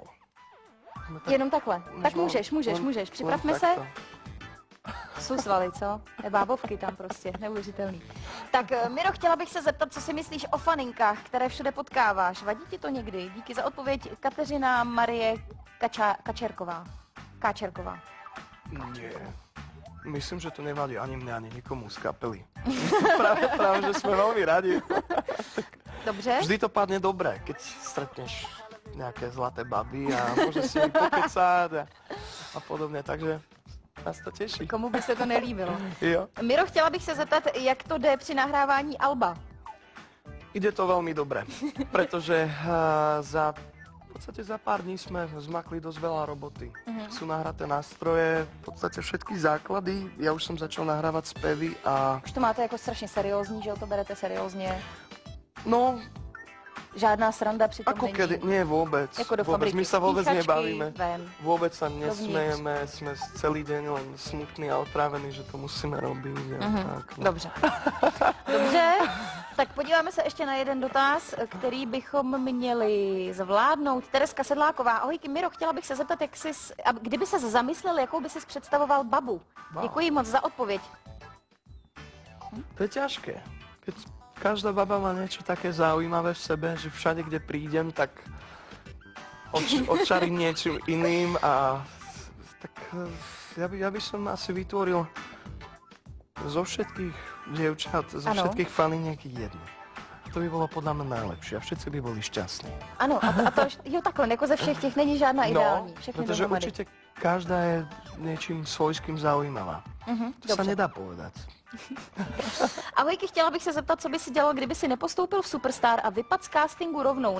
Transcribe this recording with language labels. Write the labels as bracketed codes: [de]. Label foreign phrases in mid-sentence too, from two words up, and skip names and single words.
[cs] Jenom takhle. Tak můžeš. Připravme se. Takto. Jsou svaly, co? Bábovky tam prostě, neuvěřitelný. Tak Miro, chtěla bych se zeptat, co si myslíš o faninkách, které všude potkáváš. Vadí ti to někdy? Díky za odpověď Kateřina Marie Káčerková. [sk] Nie. Myslím, že to nevadí ani mne, ani nikomu z kapely. práve, že sme veľmi radi. [cs] Dobře. [sk] Vždy to padne dobre, keď stretneš nejaké zlaté baby a môže si pokecať a podobne, takže nás to teší. [cs] Komu by se to nelíbilo? Jo. Miro, chtěla bych se zeptat, jak to jde při nahrávání alba? [sk] Ide to veľmi dobre, pretože v podstate za pár dní sme zmakli dosť veľa roboty. Sú nahraté nástroje, v podstate všetky základy. Ja už som začal nahrávať spevy a... [cs] Už to máte jako strašně seriózní, že jo, to berete seriózně? No, Žádná sranda přitom [sk] ako [cs] není. [sk] kedy? Nie, vôbec. [cs] Jako do [sk] Vôbec. [cs] fabriky. [sk] My sa vôbec [cs] Píchačky [sk] nebavíme. [cs] ven. [sk] Vôbec sa nesmejeme, sme celý deň len smutní a otrávení, že to musíme robiť. [cs] Tak, no. Dobře. Dobře, tak podíváme se ještě na jeden dotaz, který bychom měli zvládnout. Tereska Sedláková. Ahojky, Miro, chtěla bych se zeptat, kdyby ses zamyslel, jakou by ses představoval babu. Wow. Děkuji moc za odpověď. [sk] To je ťažké. Keď každá baba má niečo také zaujímavé v sebe, že všade, kde prídem, tak odčarím niečím iným a tak ja by som asi vytvoril zo všetkých dievčat, zo všetkých faniniek jednu. [cs] To by bylo podle mě nejlepší a všetci by byli šťastní. Ano, a to jo takhle, jako ze všech těch není žádná ideální. Všechny protože dohromady. určitě každá je něčím [sk] svojským zaujímavá. [cs] To se nedá povedať. Ahojky, chtěla bych se zeptat, co by si dělal, kdyby si nepostoupil v Superstar a vypadl z castingu rovnou.